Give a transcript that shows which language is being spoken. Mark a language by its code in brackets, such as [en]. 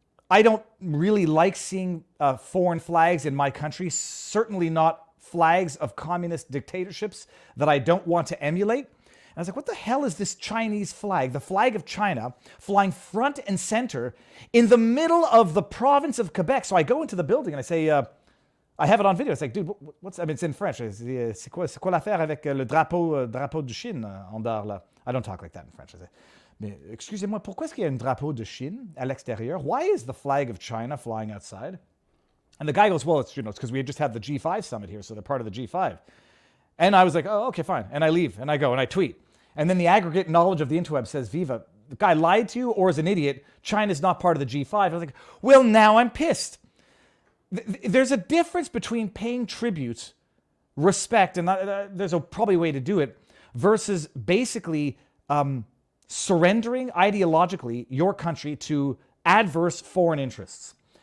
[en] I don't really like seeing foreign flags in my country, certainly not flags of communist dictatorships that I don't want to emulate. And I was like, what the hell is this Chinese flag, the flag of China, flying front and center in the middle of the province of Quebec? So I go into the building and I say, I have it on video. It's like, dude, what's, I mean, it's in French. [fr] C'est quoi l'affaire avec le drapeau de Chine en dehors là? [en] I don't talk like that in French. I say, [fr] mais excusez-moi, pourquoi est-ce qu'il y a un drapeau de Chine à l'extérieur? [en] Why is the flag of China flying outside? And the guy goes, well, it's because we had just had the G5 summit here, so they're part of the G5. And I was like, oh, okay, fine. And I leave, and I go, and I tweet. And then the aggregate knowledge of the interweb says, Viva, the guy lied to you or is an idiot. China's not part of the G5. I was like, well, now I'm pissed. There's a difference between paying tribute, respect, and there's probably a way to do it, versus basically surrendering ideologically your country to adverse foreign interests.